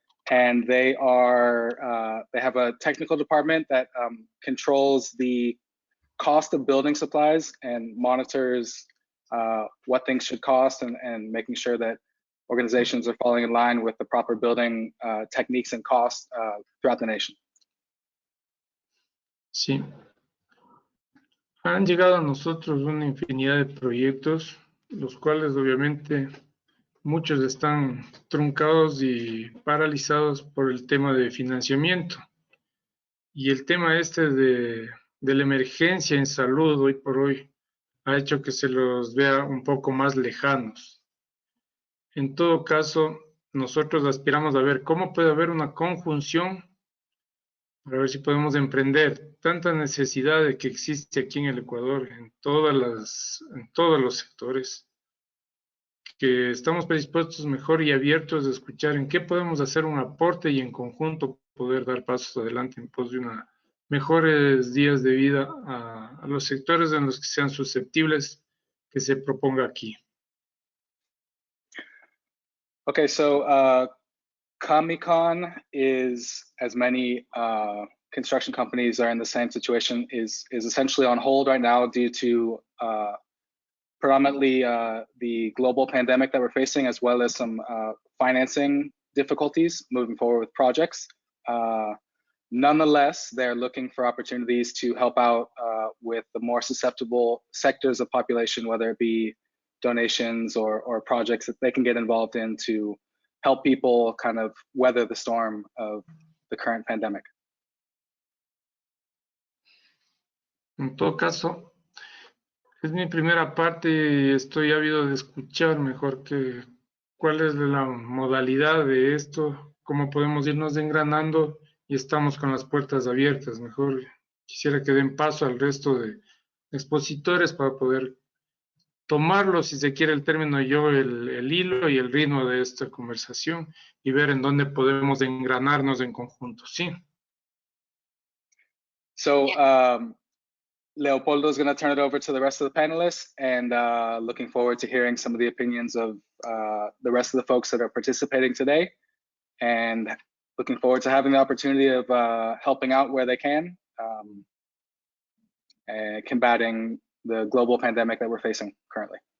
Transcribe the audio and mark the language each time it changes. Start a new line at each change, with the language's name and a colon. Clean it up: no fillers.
English: And they have a technical department that controls the cost of building supplies and monitors what things should cost and making sure that organizations are falling in line with the proper building techniques and costs throughout the nation.
Spanish: Sí. Han llegado a nosotros una infinidad de proyectos, los cuales obviamente muchos están truncados y paralizados por el tema de financiamiento. Y el tema este de la emergencia en salud hoy por hoy ha hecho que se los vea un poco más lejanos. En todo caso, nosotros aspiramos a ver cómo puede haber una conjunción para ver si podemos emprender tanta necesidad de que existe aquí en el Ecuador, en todos los sectores, que estamos predispuestos mejor y abiertos a escuchar en qué podemos hacer un aporte y en conjunto poder dar pasos adelante en pos de mejores días de vida a los sectores en los que sean susceptibles que se proponga aquí.
English: Okay, so CAMICON is, as many construction companies are in the same situation, is essentially on hold right now due to predominantly the global pandemic that we're facing, as well as some financing difficulties moving forward with projects. Nonetheless, they're looking for opportunities to help out with the more susceptible sectors of population, whether it be donations or projects that they can get involved in to help people kind of weather the storm of the current pandemic.
Spanish: En todo caso, es mi primera parte y estoy ávido de escuchar mejor cuál es la modalidad de esto, cómo podemos irnos engranando y estamos con las puertas abiertas. Mejor quisiera que den paso al resto de expositores para poder tomarlo, si se quiere el término yo, el hilo y el ritmo de esta conversación y ver en dónde podemos engranarnos en conjunto. Sí.
English: So Leopoldo is going to turn it over to the rest of the panelists, and looking forward to hearing some of the opinions of the rest of the folks that are participating today, and looking forward to having the opportunity of helping out where they can, combating the global pandemic that we're facing currently.